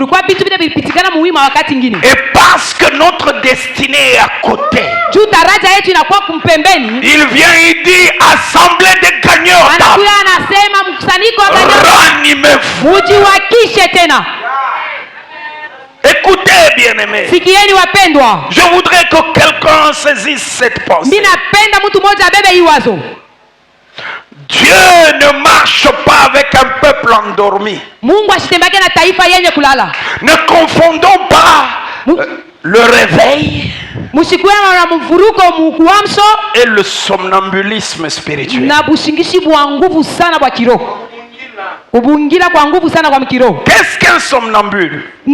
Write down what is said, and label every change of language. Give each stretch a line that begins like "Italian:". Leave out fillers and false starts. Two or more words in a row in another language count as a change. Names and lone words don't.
French: Et parce que notre destinée est à côté, il vient et dit, assemblée des gagneurs d'âme, ranimez-vous. Et Écoutez, bien-aimés.
Swahili: Sikieni wapendwa.
French: Je voudrais que quelqu'un saisisse cette pensée.
Swahili: Ninapenda mtu mmoja abebe hii wazo.
French: Dieu ne marche pas avec un peuple endormi.
Swahili: Mungu asitembake na taifa yenye kulala.
French: Ne confondons pas le réveil et le somnambulisme spirituel. Qu'est-ce qu'un somnambule?